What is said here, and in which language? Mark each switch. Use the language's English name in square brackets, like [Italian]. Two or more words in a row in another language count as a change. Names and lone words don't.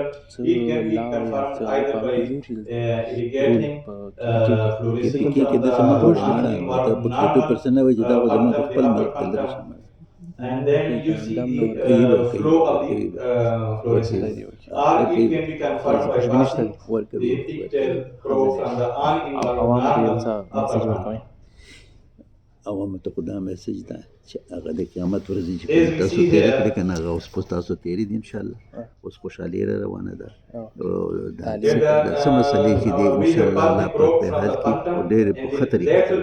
[English] It can be confirmed either by irrigating fluorescein and then you see flow of the fluorescence, or it can be confirmed by passing the pigtail probe from the uninvolved upper tongue. [Pashto] عوامو ته خو دا میسج ده چې هغه د قیامت ورځې چې کوم تاسو تېره کړې که نه هغه اوس په تاسو تېرې دي انشاءالله. اوس خوشحالي را روانه ده، دا څه مسلې چې دي انشاءالله الله پاک دې حل کړي او ډېرې په ښه طریقه